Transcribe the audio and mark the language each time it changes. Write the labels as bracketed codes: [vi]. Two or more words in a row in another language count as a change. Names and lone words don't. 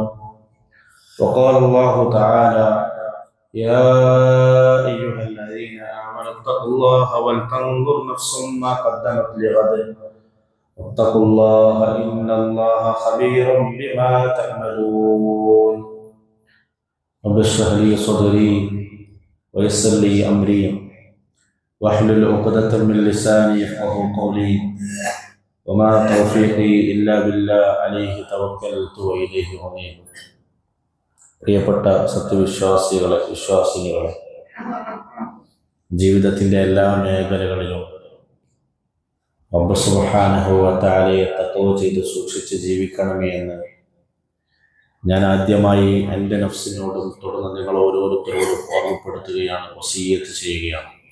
[ar] وقال الله تعالى: يا أيها الذين آمنوا اتقوا الله ولتنظر نفس ما قدمت لغد واتقوا الله إن الله خبير بما تعملون. رب اشرح لي صدري ويسر لي أمري واحلل عقدة من لساني يفقهوا قولي وما توفيقي إلا بالله عليه توكلت وإليه أنيب. [ml] പ്രിയപ്പെട്ട സത്യവിശ്വാസികളെ, വിശ്വാസിനികളെ, ജീവിതത്തിൻ്റെ എല്ലാ മേഖലകളിലും റബ്ബ് [ar] سبحانه وتعالى [ml] തഖ്വ ചെയ്ത് സൂക്ഷിച്ച് ജീവിക്കണമേ എന്ന് ഞാൻ ആദ്യമായി എൻ്റെ നഫ്സിനോടും തുടർന്ന് നിങ്ങൾ ഓരോരുത്തരോടും ഓർമ്മപ്പെടുത്തുകയാണ്, വസിയ്യത്ത് ചെയ്യുകയാണ്.